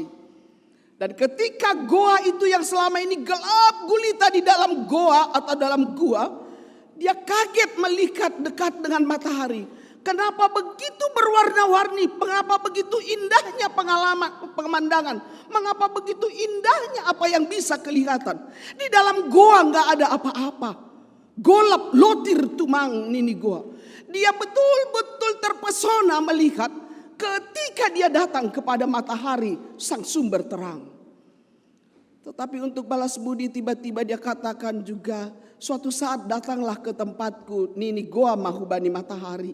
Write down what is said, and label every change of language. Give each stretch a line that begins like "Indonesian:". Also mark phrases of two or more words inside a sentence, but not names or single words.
Indonesian: Dan ketika goa itu yang selama ini gelap gulita di dalam goa atau dalam gua, dia kaget melihat dekat dengan matahari. Kenapa begitu berwarna-warni? Mengapa begitu indahnya pemandangan? Mengapa begitu indahnya apa yang bisa kelihatan? Di dalam goa nggak ada apa-apa.
Batak Simalungun: Golap lotir tumang nini goa.
Indonesian: Dia betul-betul terpesona melihat ketika dia datang kepada matahari sang sumber terang. Tetapi untuk balas budi tiba-tiba dia katakan juga, suatu saat datanglah ke tempatku
Batak Simalungun: nini goa mahubani matahari.